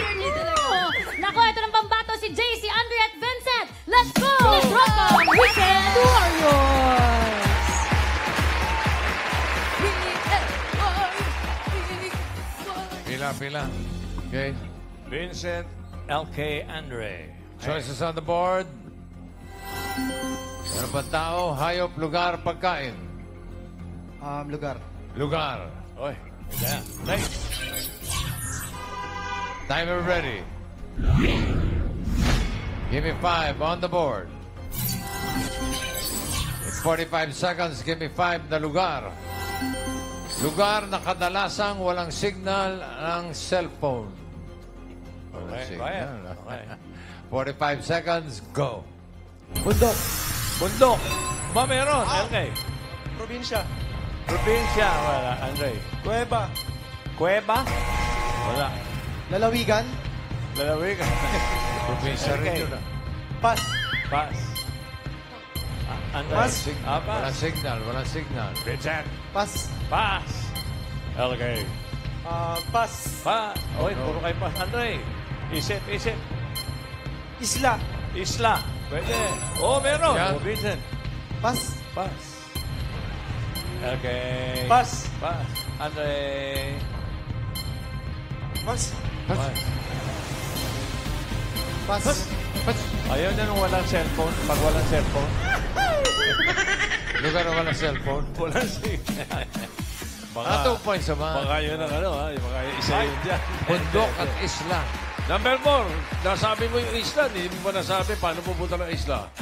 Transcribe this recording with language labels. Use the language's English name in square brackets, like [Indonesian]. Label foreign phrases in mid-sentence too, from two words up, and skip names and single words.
[Filipino] Naku, ito ng pambato si Vincent Warriors. Pila. Okay. Vincent LK Andre. [English] Choices on the board. [Filipino] Meron pa tao, hayop, lugar, pagkain. Lugar. Lugar. Oy, [English] yeah. Nice. Timer ready. Give me 5 on the board. In 45 seconds, give me 5 [Filipino] na lugar. Lugar na kadalasang walang signal ng cellphone. Walang signal. Okay. [English] 45 seconds, go. [Filipino] Bundok. Bundok. Ba, meron. LK. Probinsya. Probinsya. Wala. Andre. Kuweba. Kuweba. Wala. Lalawigan. Lalawigan. Probinsya rin Okay. yun. [French] Pas. Pas. Andre. Pas. Pas. [Filipino] Walang signal, walang signal. Vincent. [French] Pas. Pas. LK. Pas. [Filipino] Pa. Oy, puro kayo pas. Andre. Isip. Isla. Isla. Pwede. Oh, meron. Yan. Oh, Vincent. [French] Pas. Pas. Okay. Pas. Pas. Andre. Pas. Pas. Pas. Pas. [Filipino] Ayaw na nung walang cellphone. Pag walang cellphone. Lugar na walang cellphone. Walang signal. Baka, [English] 2 points naman. [Filipino] baka yun ang ano, ha? Baka isa yun dyan. Bundok at isla. Number 4, nasabi mo yung isla, hindi mo pa nasabi paano pupunta ng isla.